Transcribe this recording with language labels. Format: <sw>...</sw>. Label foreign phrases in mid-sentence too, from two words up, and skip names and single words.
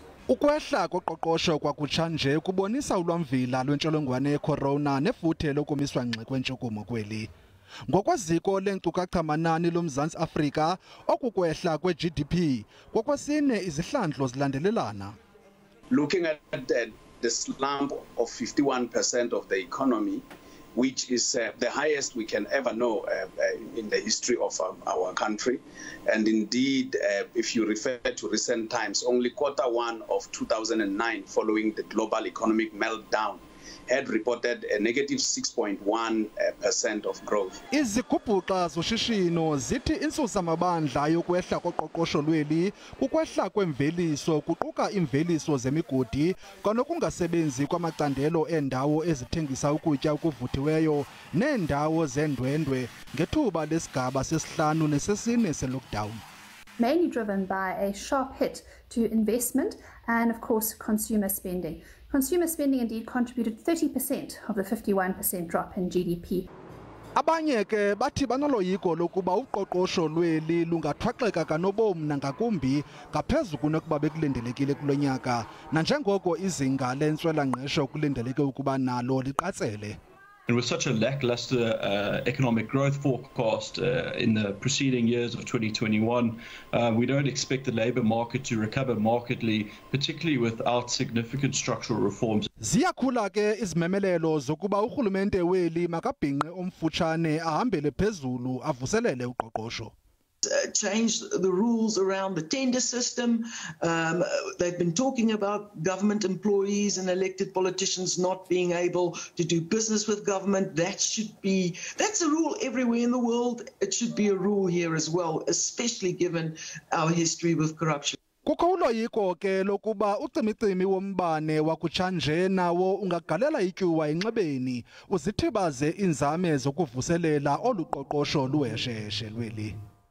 <xh>Ukwehla koqoqosho kwakutshanje kubonisa ulwamvila lwentsholongwane yeCorona nefuthe lokumiswa ngxi kwentshukumo kweli. Ngokweziko leenkcukacha-manani loMzantsi Afrika, okukwehla kwe-GDP kwakwesine izihlandlo zilandelelana.</xh> <en>Looking at the slump of 51% of the economy, which is the highest we can ever know in the history of our country. And indeed, if you refer to recent times, only Q1 of 2009, following the global economic meltdown, had reported a negative 6.1% of growth.</en> <xh>Izigubhuqa zoshishino zithi insusamabandla yokwehla koqoqosho lweli kukwehla kwemveliso kuquka imveliso zemigodi kwanokungasebenzi kwamacandelo eendawo ezithengisa ukutya okuvuthiweyo neendawo zendwendwe ngethuba lesigaba sesihlanu nesesine se-lockdown.</xh> <en>Mainly driven by a sharp hit to investment and, of course, consumer spending. Consumer spending indeed contributed 30% of the 51% drop in GDP.</en> <xh>Abanye ke bathi banoloyiko lokuba uqoqosho lweli lungathwaxeka kanobom nangakumbi ngaphezu kunokuba bekulindelekile kulo nyaka, nanjengoko izinga lentswela-ngqesho kulindeleke ukuba nalo liqatsele.</xh> <en>And with such a lackluster economic growth forecast in the preceding years of 2021, we don't expect the labour market to recover markedly, particularly without significant structural reforms.</en> <xh>Ziyakhula ke izimemelelo zokuba urhulumente weli makabhinqe omfutshane ahambele phezulu avuselele uqoqosho.</xh> <en>Change the rules around the tender system. They've been talking about government employees and elected politicians not being able to do business with government. That's a rule everywhere in the world. It should be a rule here as well, especially given our history with corruption.</en> <xh>Kukho uloyiko ke lokuba ucimicimi wombane wakutshanje nawo ungagalela ityuwa enxebeni uzithibaze iinzame zokuvuselela olu qoqosho luhesheshe lweli.</xh>